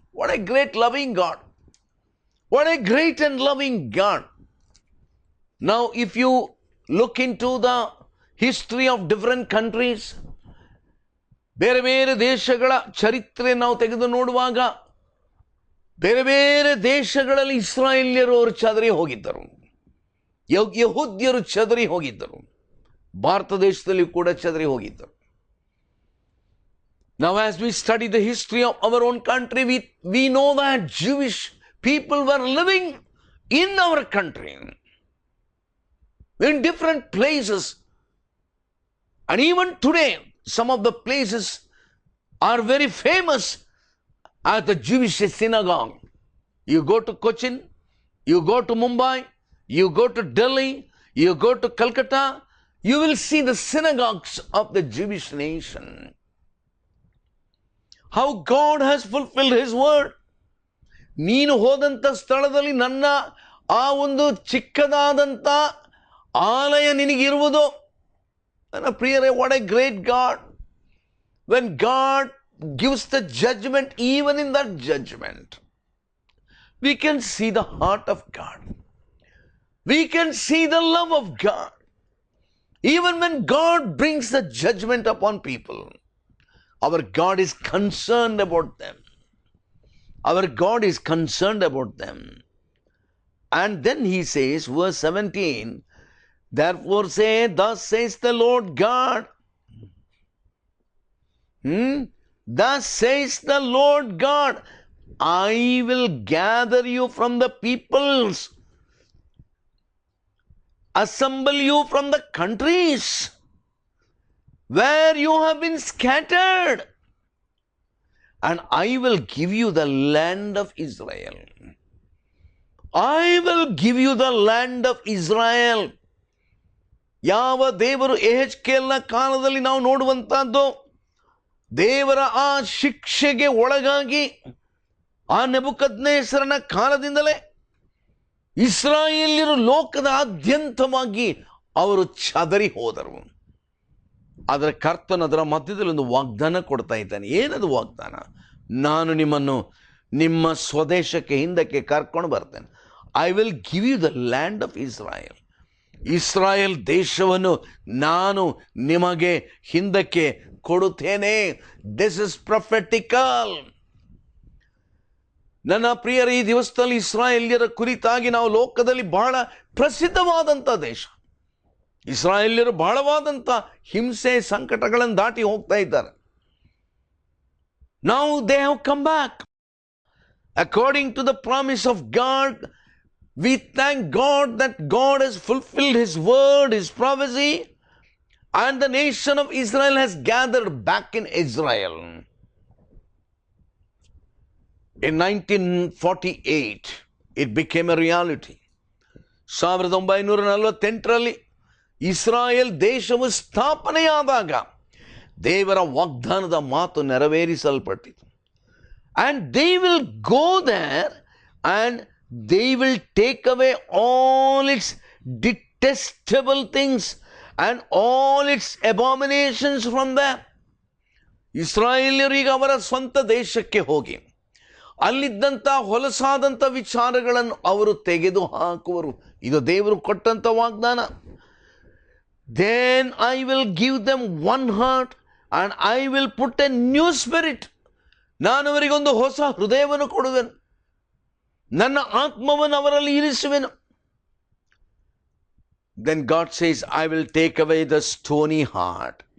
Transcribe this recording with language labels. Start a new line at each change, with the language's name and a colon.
English: What a great loving God. What a great and loving God. Now, if you look into the history of different countries,
Kannada: ಬೇರೆ ಬೇರೆ ದೇಶಗಳ ಚರಿತ್ರೆ ನಾವು ತೆಗೆದು ನೋಡುವಾಗ, ಬೇರೆ ಬೇರೆ ದೇಶಗಳಲ್ಲಿ ಇಸ್ರಾಯೇಲ್ಯರು ಅವರು ಚದರಿ ಹೋಗಿದ್ದರು, ಯಹೂದ್ಯರು ಚದರಿ ಹೋಗಿದ್ದರು, ಭಾರತ ದೇಶದಲ್ಲಿ ಕೂಡ ಚದರಿ ಹೋಗಿದ್ದರು.
English: Now as we study the history of our own country, we know that Jewish people were living in our country, in different places. And even today, some of the places are very famous as the Jewish synagogue. You go to Cochin, you go to Mumbai, you go to Delhi, you go to Calcutta, you will see the synagogues of the Jewish nation. How God has fulfilled His word.
Kannada: ನೀನು ಹೋದಂಥ ಸ್ಥಳದಲ್ಲಿ ನನ್ನ ಆ ಒಂದು ಚಿಕ್ಕದಾದಂಥ ಆಲಯ ನಿನಗಿರುವುದು. ನನ್ನ ಪ್ರಿಯರೇ,
English: what a great God. When God gives the judgment, even in that judgment, we can see the heart of God. We can see the love of God. Even when God brings the judgment upon people, our God is concerned about them. Our God is concerned about them. And then He says, verse 17, therefore say, thus says the Lord God. Thus says the Lord God, I will gather you from the peoples, assemble you from the countries where you have been scattered, and I will give you the land of Israel. I will give you the land of Israel.
Kannada: ಯಾವ ದೇವರು ಯೆಹೆಜ್ಕೇಲನ ಕಾಲದಲ್ಲಿ ನಾವು ನೋಡುವಂತಹದ್ದು, ದೇವರ ಆ ಶಿಕ್ಷೆಗೆ ಒಳಗಾಗಿ ಆ ನೆಬೂಕದ್ನೆಚ್ಚರನ ಕಾಲದಿಂದಲೇ ಇಸ್ರಾಯೇಲ್ಯರು ಲೋಕದಾದ್ಯಂತವಾಗಿ ಅವರು ಚದರಿ ಹೋದರು. ಆದರೆ ಕರ್ತನ ಅದರ ಮಧ್ಯದಲ್ಲಿ ಒಂದು ವಾಗ್ದಾನ ಕೊಡ್ತಾ ಇದ್ದಾನೆ. ಏನದು ವಾಗ್ದಾನ? ನಾನು ನಿಮ್ಮನ್ನು ನಿಮ್ಮ ಸ್ವದೇಶಕ್ಕೆ ಹಿಂದಕ್ಕೆ ಕರ್ಕೊಂಡು ಬರ್ತೇನೆ.
English: I will give you the land of Israel.
Kannada: Israel ದೇಶವನ್ನು ನಾನು ನಿಮಗೆ ಹಿಂದಕ್ಕೆ ಕೊಡುತ್ತೇನೆ.
English: This is prophetical.
Kannada: ನನ್ನ ಪ್ರಿಯರ, ಈ ದಿವಸದಲ್ಲಿ ಇಸ್ರಾಯೇಲ್ಯರ ಕುರಿತಾಗಿ ನಾವು ಲೋಕದಲ್ಲಿ ಬಹಳ ಪ್ರಸಿದ್ಧವಾದಂಥ ದೇಶ. ಇಸ್ರಾಯೇಲ್ಯರು ಬಹಳವಾದಂಥ ಹಿಂಸೆ ಸಂಕಟಗಳನ್ನು ದಾಟಿ ಹೋಗ್ತಾ ಇದ್ದಾರೆ.
English: Now they have come back. According to the promise of God, we thank God that God has fulfilled His word, His prophecy, and the nation of Israel has gathered back in Israel. In 1948, it became a reality.
Kannada: 1948ರಲ್ಲಿ Israel ದೇಶವು ಸ್ಥಾಪನೆಯಾದಾಗ ದೇವರ ವಾಗ್ದಾನದ ಮಾತು ನೆರವೇರಿಸಲ್ಪಟ್ಟಿತು.
English: And they will go there and they will take away all its detestable things and all its abominations from there.
Kannada: ಇಸ್ರಾಯೇಲ್ಯರಿಗೆ ಅವರ ಸ್ವಂತ ದೇಶಕ್ಕೆ ಹೋಗಿ ಅಲ್ಲಿದ್ದಂಥ ಹೊಲಸಾದಂಥ ವಿಚಾರಗಳನ್ನು ಅವರು ತೆಗೆದು ಹಾಕುವರು. ಇದು ದೇವರು ಕೊಟ್ಟಂಥ ವಾಗ್ದಾನ.
English: Then I will give them one heart and I will put a new spirit.
Kannada: ನಾನು ಅವರಿಗೊಂದು ಹೊಸ ಹೃದಯವನ್ನು ಕೊಡುವೆನು. ನನ್ನ ಆತ್ಮವನ್ನು ಅವರಲ್ಲಿ ಇರಿಸುವೆನು.
English: Then God says, I will take away the stony heart.